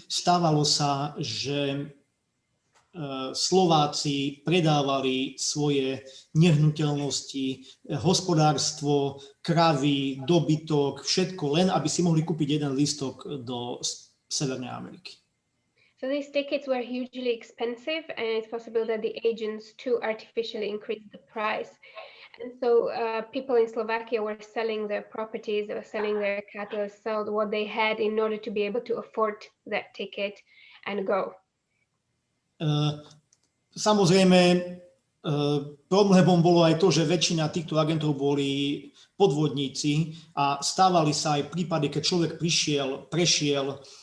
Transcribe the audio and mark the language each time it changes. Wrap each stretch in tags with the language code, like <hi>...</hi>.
<sk>Stávalo sa, že Slováci predávali svoje nehnuteľnosti, hospodárstvo, kravy, dobytok, všetko len, aby si mohli kúpiť jeden lístok do Severnej Ameriky.</sk> <en>So these tickets were hugely expensive, and it's possible that the agents too artificially increased the price. And so people in Slovakia were selling their properties, they were selling their cattle, sold what they had in order to be able to afford that ticket and go.</en> <sk>Samozrejme, problémom bolo aj to, že väčšina týchto agentov boli podvodníci a stávali sa aj prípady, keď človek prešiel.</sk>